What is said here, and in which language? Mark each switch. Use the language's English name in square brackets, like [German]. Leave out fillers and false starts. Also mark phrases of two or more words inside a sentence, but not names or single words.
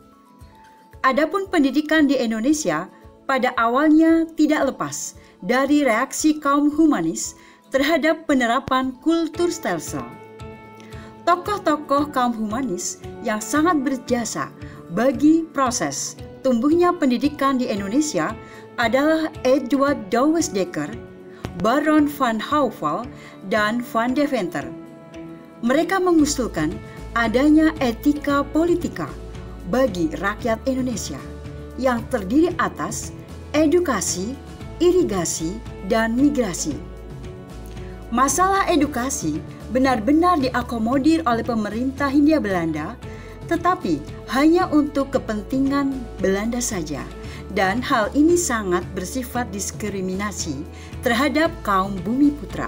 [Indonesian] Adapun pendidikan di Indonesia pada awalnya tidak lepas dari reaksi kaum humanis terhadap penerapan kultur stelsel. Tokoh-tokoh kaum humanis yang sangat berjasa bagi proses tumbuhnya pendidikan di Indonesia adalah Edward Douwes Dekker, Baron van Houwel, dan Van Deventer. Mereka mengusulkan adanya etika politika bagi rakyat Indonesia yang terdiri atas edukasi, irigasi, dan migrasi. Masalah edukasi benar-benar diakomodir oleh pemerintah Hindia Belanda, tetapi hanya untuk kepentingan Belanda saja, dan hal ini sangat bersifat diskriminasi terhadap kaum Bumiputra.